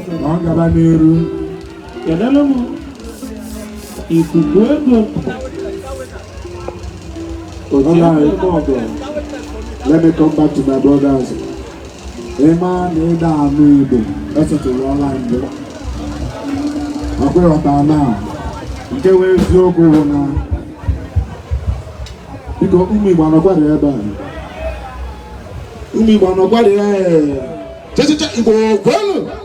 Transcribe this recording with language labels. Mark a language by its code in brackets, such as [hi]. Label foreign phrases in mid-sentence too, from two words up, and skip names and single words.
[ig] Ọ gaba n'iru. Kedụ m ikuku ego? [en] All right. Let me come back to my brothers. [ig] Ị maa na ịda anụ Igbo, esetụrụ ọla mbụ. Ọkwa ịghọta na nke wee eziokwu bụ na Biko, ụmụ Igbo anọkwarị ebe a. Ụmụ Igbo anọkwarị ya, ee. Cha, cha, cha, Igbo kwenụ.